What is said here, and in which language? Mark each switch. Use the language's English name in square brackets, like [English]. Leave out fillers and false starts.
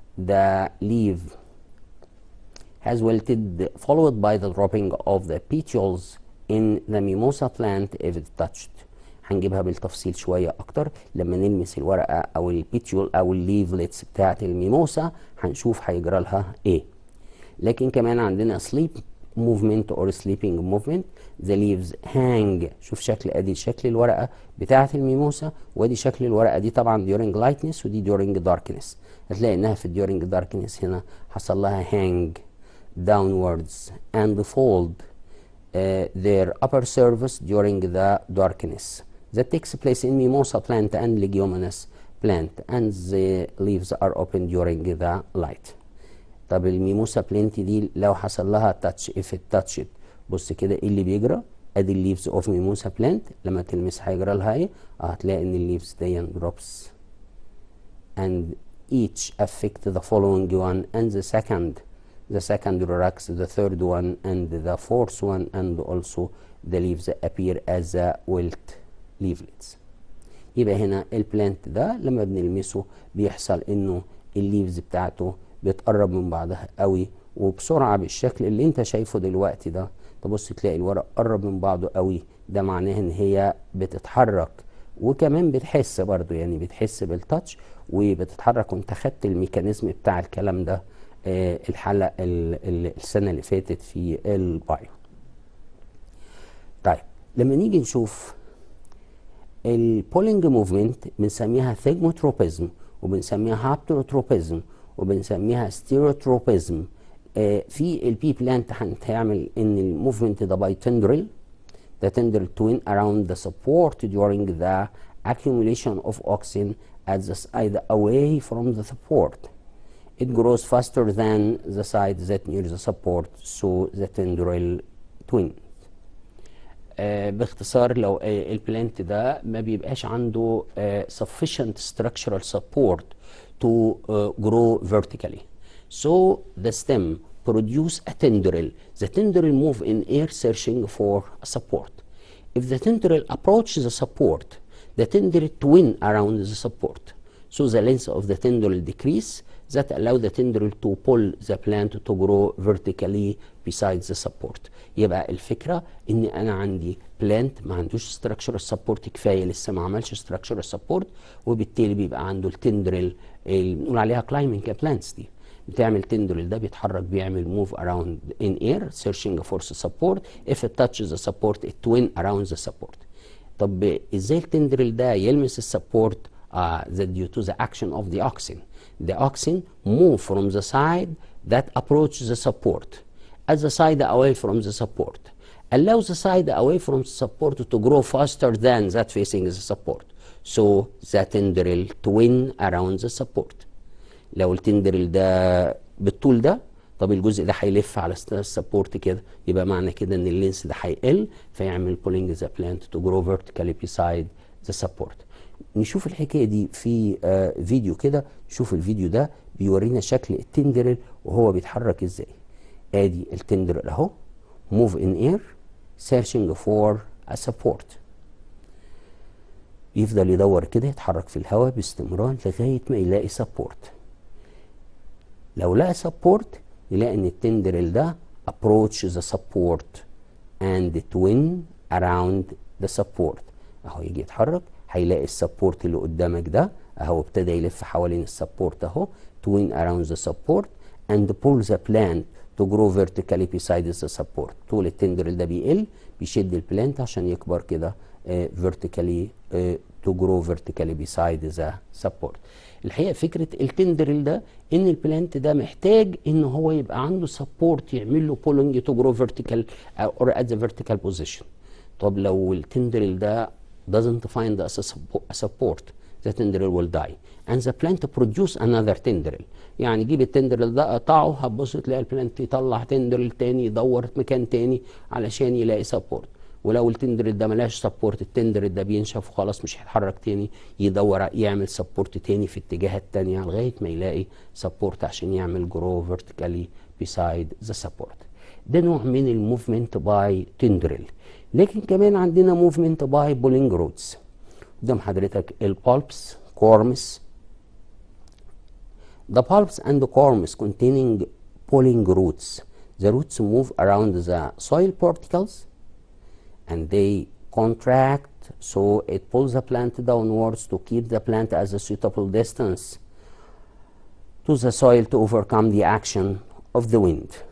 [English] The leaf has wilted followed by the dropping of the petioles in the mimosa plant if it's touched. [Arabic] هنجيبها بالتفصيل شوية أكتر لما نلمس الورقة أو البيتيول أو الليفلتس بتاعت الميموسا هنشوف هيجرى لها إيه. لكن كمان عندنا [English] sleep movement or sleeping movement. The leaves hang. [Arabic] شوف شكل أدي شكل الورقة بتاعت الميموسا وأدي شكل الورقة دي طبعا [English] during lightness [Arabic] ودي [English] during darkness. [Arabic] هتلاقي إنها في [English] during darkness [Arabic] هنا حصل لها [English] hang downwards and fold their upper surface during the darkness. That takes place in mimosa plant and leguminous plant and the leaves are open during the light. [Arabic] طب الميموسا بلانت دي لو حصل لها [English] touch if it touched [Arabic] بص كده ايه اللي بيجرى؟ ادي الليفز اوف ميموسا بلانت لما تلمس هيجرى لها ايه؟ هتلاقي ان الليفز دي [English] drops and each affect the following one and the second relax the third one and the fourth one and also the leaves appear as a wilt leaflets. [Arabic] يبقى هنا البلانت ده لما بنلمسه بيحصل انه الليفز بتاعته بتقرب من بعضها قوي وبسرعة بالشكل اللي انت شايفه دلوقتي ده. تبص تلاقي الورق قرب من بعضه قوي، ده معناه ان هي بتتحرك وكمان بتحس برضو يعني بتحس بالتاتش وبتتحرك. وانت خدت الميكانيزم بتاع الكلام ده الحلقة السنة اللي فاتت في البايو. طيب لما نيجي نشوف البولينج موفمنت بنسميها ثيجموتروبيزم وبنسميها هابتروتروبيزم وبنسميها ستيروتروبيزم. في البي بلانت هنعمل ان الموفمنت ده باي تندرل. [English] The tendril twin around the support during the accumulation of oxygen at the side away from the support. It grows faster than the side that near the support, so the tendril twin. [Arabic] باختصار لو البلانت ده ما بيبقاش عنده [English] sufficient structural support to grow vertically. So the stem produce a tendril. The tendril move in air searching for a support. If the tendril approaches the support, the tendril twin around the support. So the length of the tendril decrease that allow the tendril to pull the plant to grow vertically besides the support. [Arabic] يبقى الفكرة ان انا عندي plant ما عندوش structural support كفاية، لسه ما عملش structural support، وبالتالي بيبقى عنده التندرل اللي بنقول عليها climbing plants دي بتعمل تندرل ده بيتحرك بيعمل [English] move around in air searching for support. If it touches the support it twin around the support. [Arabic] طب ازاي التندرل ده يلمس السبورت؟ [English] that due to the action of the oxygen. The oxygen move from the side that approaches the support at the side away from the support. Allow the side away from the support to grow faster than that facing the support. so the tendril twin around the support. [Arabic] لو التندرل ده بالطول ده، طب الجزء ده هيلف على السبورت كده، يبقى معنى كده ان اللينس ده هيقل فيعمل [English] pulling the plant to grow vertically beside the support. [Arabic] نشوف الحكايه دي في فيديو كده. نشوف الفيديو ده بيورينا شكل التندرل وهو بيتحرك ازاي. ادي التندرل اهو [English] move in air searching for a support. [Arabic] يفضل يدور كده يتحرك في الهواء باستمرار لغايه ما يلاقي سبورت. لو لقى سبورت يلاقي ان التندرل ده [English] approach the support and twin around the support. [Arabic] اهو يجي يتحرك هيلاقي السبورت اللي قدامك ده اهو ابتدى يلف حوالين السبورت اهو [English] twin around the support [Arabic] and pull the plant to grow vertically beside the support. طول التندرل ده بيقل بيشد البلانت عشان يكبر كده [English] vertically to grow vertically beside the support. [Arabic] الحقيقه فكره التندرل ده ان البلانت ده محتاج ان هو يبقى عنده سبورت يعمل له [English] pulling to grow vertical or at the vertical position. [Arabic] طب لو التندرل ده [English] doesn't find a support, the tendril will die and the plant produce another tendril. [Arabic] يعني جيب التندرل ده قطعه هتبص تلاقي البلانت يطلع تندرل تاني يدور مكان تاني علشان يلاقي سبورت. ولو التندرل ده ملاش سبورت التندرل ده بينشف وخلاص مش هيتحرك تاني، يدور يعمل سبورت تاني في اتجاهات تانية لغايه ما يلاقي سبورت عشان يعمل [English] Grow vertically beside the support. [Arabic] ده نوع من الموفمنت باي تندرل. لكن كمان عندنا موفمنت باي بولينج رودز. قدام حضرتك البالبس كورمس. [English] The bulbs and the corms containing pulling roots. The roots move around the soil particles and they contract, so it pulls the plant downwards to keep the plant at a suitable distance to the soil to overcome the action of the wind.